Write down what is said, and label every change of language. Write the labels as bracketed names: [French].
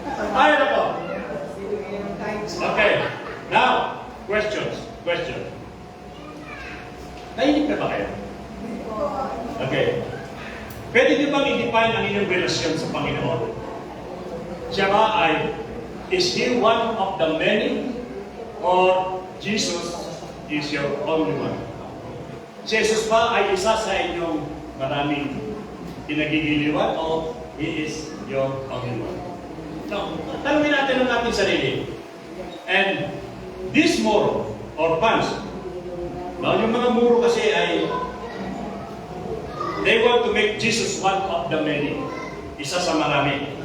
[Filipino] Ay, ako. Okay. Now, questions. Nainig na ba kayo? Okay. Pwede niyo bang i-define ang inyong relasyon sa Panginoon? Siya ba ay, [English] is He one of the many? Or Jesus is your only one? [Filipino] Si Jesus ba ay isa sa inyong maraming pinagigiliwan o [English] He is your [Filipino] Panginoon. Now, tanungin natin ang ating sarili. [English] And this moro, or pants, now [Filipino] yung mga muro kasi ay [English] they want to make Jesus one of the many. [Filipino] Isa sa marami.